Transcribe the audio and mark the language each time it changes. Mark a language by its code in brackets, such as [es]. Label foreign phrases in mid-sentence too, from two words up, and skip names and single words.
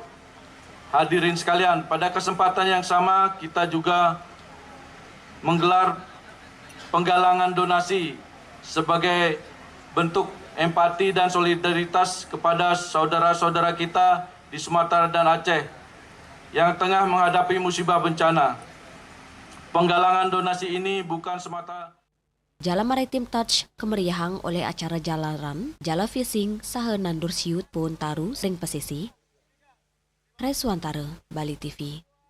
[id] Hadirin sekalian, pada kesempatan yang sama kita juga menggelar penggalangan donasi sebagai bentuk empati dan solidaritas kepada saudara-saudara kita di Sumatera dan Aceh yang tengah menghadapi musibah bencana. Penggalangan donasi ini bukan semata [ban] Jala Maritim Touch kemeriahang oleh acara jalaran, jala fishing, saha nandur siut pun taru ring pesisi. [id] Reswantara, Bali TV.